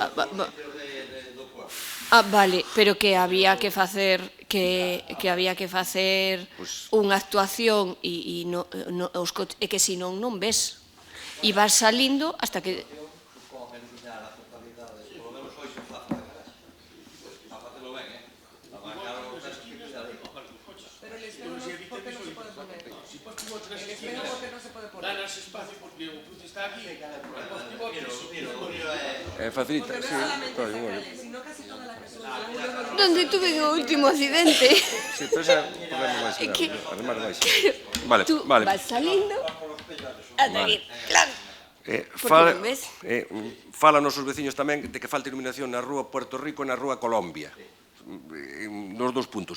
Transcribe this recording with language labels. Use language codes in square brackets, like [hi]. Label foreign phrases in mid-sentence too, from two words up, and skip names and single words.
[gl] Vale, pero que había que facer unha actuación e que senón non ves. E vas salindo hasta que... Pero ben, Abarcaron os esquinas ali. [es] Pero el espejo ¿por qué no se puede poner? [gl] Si pos pivotes nas [es] El [gl] esquinas, [es] espejo ¿por qué no se puede poner? [gl] danas espacio porque o cruce está aquí, e pos pivotes... Facilita, [es] Porque no sí. es solamente Claro, esa bueno. calle, sino casi toda la persona. [gl] Donde tuve o último accidente. Sí, pero ese é un problema máis É que- grave, además máis. Vale, [es] Tú vale. [gl] vas saliendo ata aquí, claro. Fala, non ves? fálanos os veciños tamén de que falta iluminación na rúa Puerto Rico e na rúa Colombia. Nos dos puntos.